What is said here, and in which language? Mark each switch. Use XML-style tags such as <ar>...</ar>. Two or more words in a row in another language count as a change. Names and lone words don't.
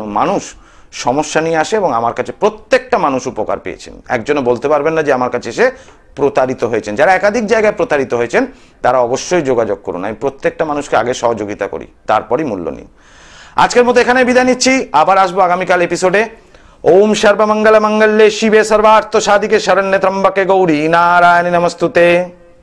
<bn>মানুষ সমস্যা নিয়ে আসে এবং আমার কাছে প্রত্যেকটা মানুষ উপকার পেয়েছেন। একজনও বলতে পারবেন না যে আমার কাছে এসে প্রতারিত হয়েছেন। যারা একাধিক জায়গায় প্রতারিত হয়েছেন তারা অবশ্যই যোগাযোগ করুন। আমি প্রত্যেকটা মানুষকে আগে সহযোগিতা করি, তারপরই মূল্য নিই। আজকের মতো এখানে বিদায় নিচ্ছি, আবার আসবো আগামীকাল এপিসোডে।</bn> <sa>ওম সর্বমঙ্গল মঙ্গলে শিবে সর্বার্থ সাধিকে শরণ্যে ত্র্যম্বকে গৌরী নারায়ণী নমস্তুতে।</sa>